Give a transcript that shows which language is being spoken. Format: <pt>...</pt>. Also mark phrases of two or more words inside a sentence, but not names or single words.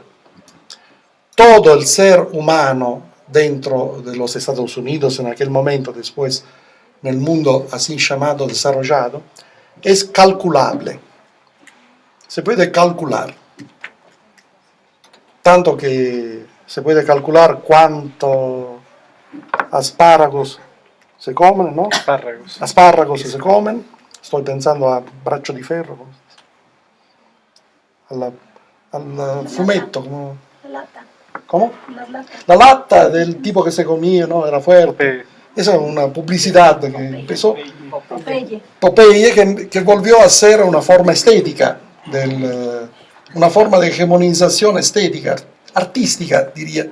<es>Todo el ser humano dentro de los Estados Unidos en aquel momento, después en el mundo así llamado desarrollado, es calculable. Se puede calcular. Tanto que se puede calcular cuánto espárragos se comen, ¿no? Espárragos se comen. Estoy pensando</es> <it>a braccio di ferro, al fumetto.</it> <es>¿Cómo? La lata del tipo que se comía, ¿no? Era fuerte. Esa es una publicidad que empezó. Popeye, que volvió a ser una forma estética, una forma de hegemonización estética, artística, diría.</es>